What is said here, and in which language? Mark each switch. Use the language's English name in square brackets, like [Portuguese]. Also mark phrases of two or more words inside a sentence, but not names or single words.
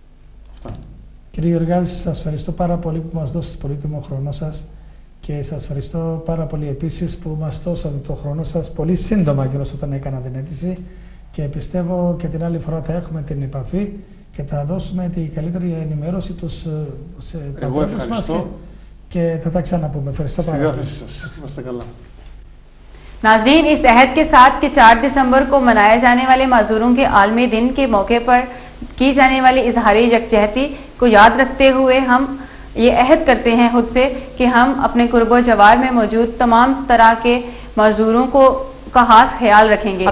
[Greek] Κύριε Γεωργιάδη, σας ευχαριστώ πάρα πολύ που μας δώσετε πολύτιμο χρόνο σας και Και σας ευχαριστώ πάρα πολύ επίσης που μας δώσατε το χρόνο σας πολύ σύντομα και όταν έκανα την αίτηση, και πιστεύω και την άλλη φορά θα έχουμε την επαφή και θα δώσουμε την καλύτερη ενημέρωση τους σε πατρόφους μας και θα τα ξαναπούμε. Ευχαριστώ πάρα πολύ. Στη διάθεση σας. Είμαστε καλά. [Urdu] ناظرین اس عہد کے ساتھ کہ 4 دسمبر کو منائے جانے والے معذوروں کے عالمی دن کے موقع پر کی جانے والی اظہار یکجہتی کو یاد رکھتے ہوئے ہم یہ عہد کرتے ہیں خود سے کہ ہم اپنے قرب و جوار میں موجود تمام طرح کے معذوروں کا خاص خیال رکھیں گے.